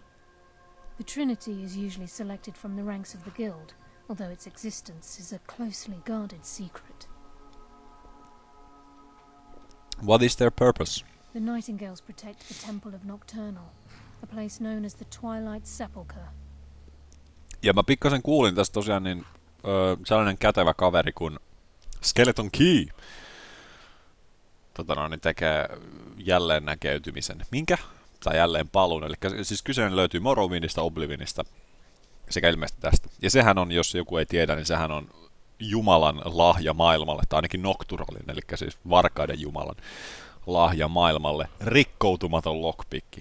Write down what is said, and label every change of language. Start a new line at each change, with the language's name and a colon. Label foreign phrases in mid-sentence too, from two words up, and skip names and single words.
English: The Trinity is usually selected from the ranks of the Guild, although its existence is a closely guarded secret. What is their purpose? The Nightingales protect the Temple of Nocturnal, a place known as the Twilight Sepulchre.
Finnish: Ja mä pikkasen kuulin tästä tosiaan niin sellainen kätevä kaveri kuin Skeleton Key. Niin tekee jälleen näkeytymisen. Minkä? Tai jälleen paluun. Eli siis kyseinen löytyy Morrowindista, Oblivionista sekä ilmeisesti tästä. Ja sehän on, jos joku ei tiedä, niin sehän on Jumalan lahja maailmalle, tai ainakin Nocturalin, eli siis varkaiden Jumalan lahja maailmalle, rikkoutumaton lockpikki.